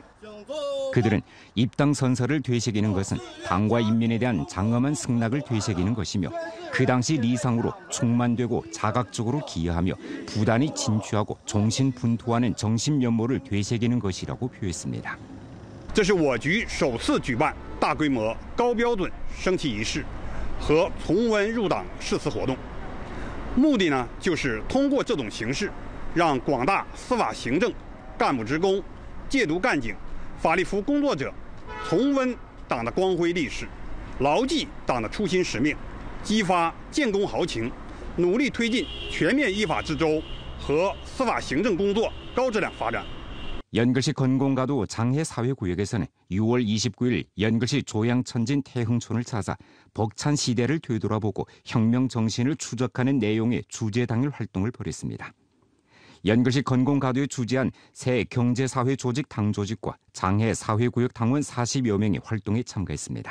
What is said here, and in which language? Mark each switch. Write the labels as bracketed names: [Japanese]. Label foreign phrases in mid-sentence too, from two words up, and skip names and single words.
[Korean] 그들은 입당 선서를 되새기는 것은 당과 인민에 대한 장엄한 승낙을 되새기는 것이며 그 당시 리상으로 충만되고 자각적으로 기여하며 부단히 진취하고 종신분투하는 정신 면모를 되새기는 것이라고 표했습니다. [Chinese] 这是我局首次举办大规模高标准升旗仪式， 和重温入党誓词活动。目的呢，就是通过这种形式，让广大司法行政干部职工、戒毒干警、法律服务工作者重温党的光辉历史，牢记党的初心使命，激发建功豪情，努力推进全面依法治州和司法行政工作高质量发展。 [Korean] 연글시 건공가도 장해사회구역에서는 6월 29일 연글시 조양천진 태흥촌을 찾아 벅찬 시대를 되돌아보고 혁명 정신을 추적하는 내용의 주제당일 활동을 벌였습니다. 연글시 건공가도에 주재한 새 경제사회 조직 당조직과 장해사회구역 당원 40여 명이 활동에 참가했습니다.